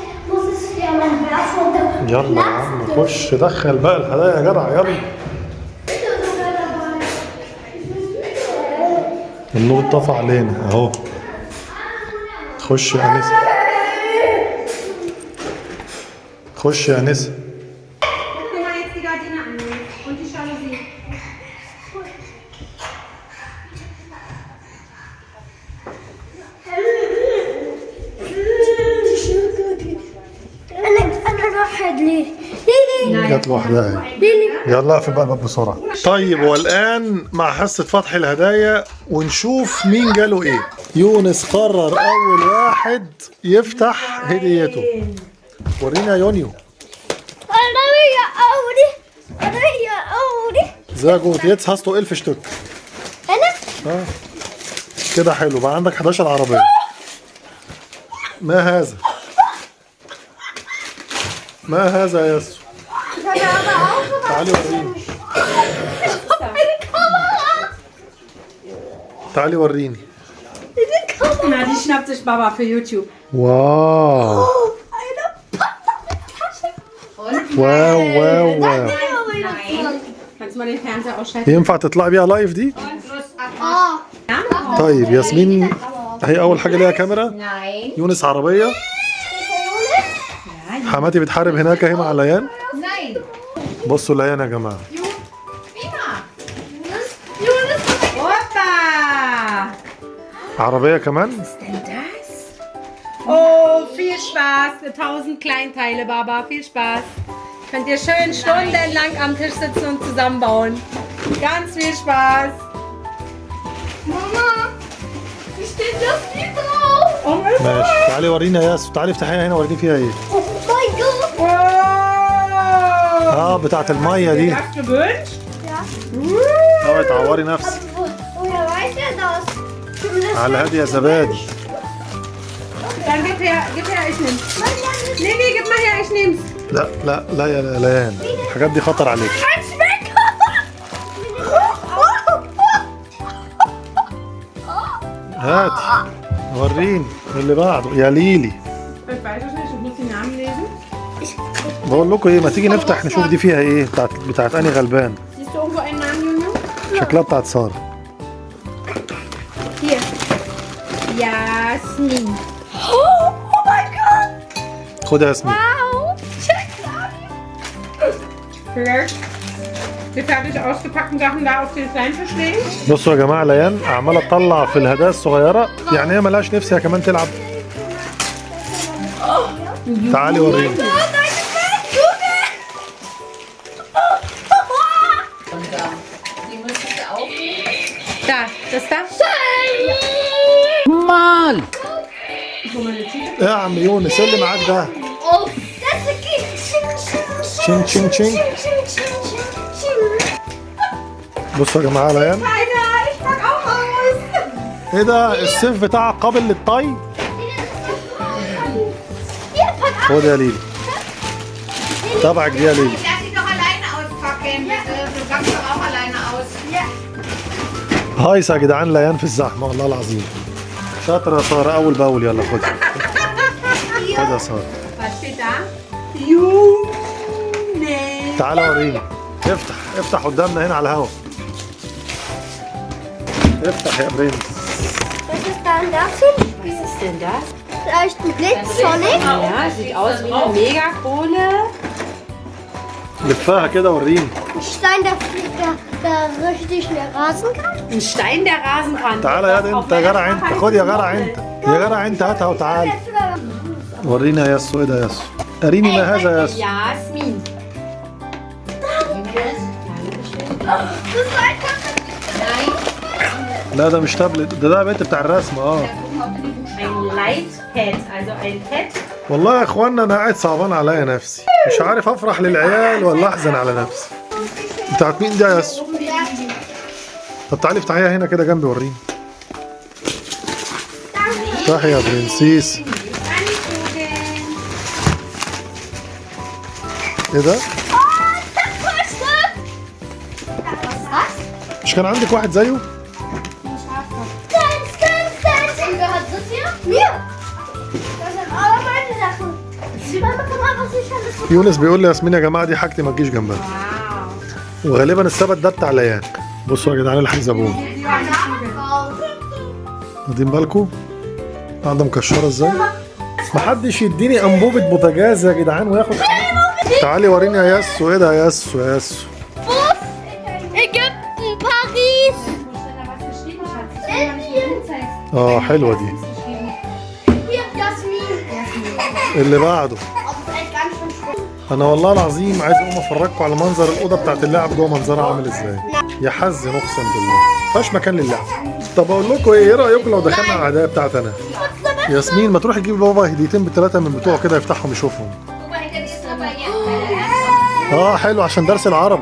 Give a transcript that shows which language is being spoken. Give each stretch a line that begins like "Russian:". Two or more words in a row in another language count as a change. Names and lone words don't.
Arabic: يلا يا عم خش دخل بقى الهدايا يا جدع. يلا النور طفى علينا اهو. خش يا انسه. خش يا انسه.
German: Guck mal jetzt die Gardine an und die Jalousie.
Arabic: أنا واحد ليه؟ ليه؟ جت لوحدها. يلا اقفل بقى الباب بسرعه. طيب والان مع حصه فتح الهدايا ونشوف مين جاله ايه. يونس قرر اول واحد يفتح هديته. ورينا يا يونيو. أنا يا أولي. أنا يا أولي.
German: Sehr gut. Jetzt hast du 11 Stück.
Arabic: أنا؟ كده حلو. بقى عندك 11 عربيه. ما هذا؟ ما هذا يا ياسو؟ تعالي وريني. تعالي وريني.
German: Na, die schnappt sich Baba für YouTube.
Arabic: واو واو واو واو.
German: Kannst du mal den Fernseher ausschalten?
Arabic: ينفع تطلعي بيها لايف دي؟ طيب ياسمين هي اول حاجه ليها كاميرا. يونس عربيه. حماتي بتحارب هناك اهي مع ليان. بصوا ليان يا جماعه.
German: Opa!
Arabic: عربيه كمان.
German: Denn das? Oh, viel Spaß mit 1000 Kleinteile, Baba. Viel Spaß. Könnt ihr schön stundenlang am Tisch sitzen und zusammenbauen. Ganz viel Spaß. Mama, wie steht das Lied drauf?
Arabic: ماشي. تعالي ورينا يا ياسو. تعالي افتحيها هنا وريني فيها ايه.
German: Oh mein Gott.
Arabic: اه بتاعت الميه دي.
German: Hast du gewünscht?
Arabic: اوعي تعوري نفسك.
German: Woher weiß er das?
Arabic: على هادي يا زبادي.
German: Dann gib her, ich nehm's. Nee, gib mal her, ich nehm's.
Arabic: لا لا لا يا ليان الحاجات دي خطر عليك. هاتي وريني اللي بعده يا ليلي.
German: Ich weiß es nicht, ich muss die Namen lesen.
Arabic: بقول لكم ايه، ما تيجي نفتح نشوف دي فيها ايه. بتاعت اني غلبان.
German: Siehst du irgendwo einen Namen, Junge?
Arabic: شكلها بتاعت ساره.
German: Hier. Jasmin. Oh mein Gott.
Arabic: خدها يا ياسمين.
German: Wow. Vielleicht die fertig ausgepackten Sachen da auf den kleinen Tisch legen.
Arabic: بصوا يا جماعه ليان عماله تطلع في الهدايا الصغيره. يعني هي ملهاش نفس هي كمان تلعب. تعالي وريني.
German: Da, das da. Mal!
Arabic: ايه يا عم يونس اللي معاك ده؟
German: Oh, das ist
Arabic: تشين تشين تشين. بصوا يا جماعه ليان.
German: Alter, ich pack auch aus.
Arabic: ايه ده السيف بتاعك قابل للطي؟ خد يا ليلي. تبعك دي يا ليلي.
German: Lass sie doch alleine auspacken, bitte. Du packst doch auch alleine aus.
Arabic: هايص يا جدعان ليان في الزحمه والله العظيم. شاطره يا ساره. اول باول. يلا خدها. خدها يا ساره.
German: Was steht da? Junge.
Arabic: تعالى وريني. افتح افتح قدامنا هنا على الهوا. افتح يا برنس.
German: Was ist dann das hin? Was ist denn das? Vielleicht ein Blitzsonic? Ja, sieht aus wie eine Megakohle.
Arabic: لفها كده وريني.
German: Ein Stein, der richtig schnell rasen kann? Ein Stein, der rasen kann.
Arabic: تعالى يا دي انت يا جرع انت. خد يا جرع انت. يا جدع انت هاتها وتعال. ورينا يا ياسو، ايه ده يا ياسو؟ اريني ما هذا يا ياسو. Jasmin. لا ده مش تابلت، ده بنت بتاع الرسم.
German: Ein Lightpad, also ein Pad.
Arabic: والله يا اخوانا انا قاعد صعبان عليا نفسي، مش عارف افرح للعيال ولا احزن على نفسي. بتاعت مين دي يا ياسو؟ طب تعالي افتحيها هنا كده جنبي وريني. افتحي يا برنسيس. ايه ده؟ مش كان عندك واحد زيه؟
German: Gehört das hier? Mir! Das sind alle meine Sachen. Mama, komm mal, was ich alles
Arabic: يونس بيقول لي ياسمين يا جماعه دي حاجتي ما تجيش جنبها. وغالبا السبت ده بتاع ليان. بصوا يا جدعان الحزبون. واخدين بالكم؟ قاعده مكشره ازاي؟ محدش يديني انبوبه بوتاجاز يا جدعان وياخد. تعالي وريني يا ياسو، ايه ده يا ياسو يا ياسو؟
German: Ägypten, Paris.
Arabic: حلوه دي.
German: Hier, Jasmin.
Arabic: اللي بعده.
German: Aber vielleicht ganz schön schwer.
Arabic: انا والله العظيم عايز اقوم افرجكم على منظر الاوضه بتاعت اللعب جوه، منظرها عامل ازاي. يحزن اقسم بالله، مفيهاش مكان للعب. طب اقول لكم ايه رايكم لو دخلنا على الهدايا بتاعتي انا؟ ياسمين ما تروحي تجيب بابا هديتين بالثلاثه من بتوعه كده يفتحهم يشوفهم. حلو عشان درس العربي.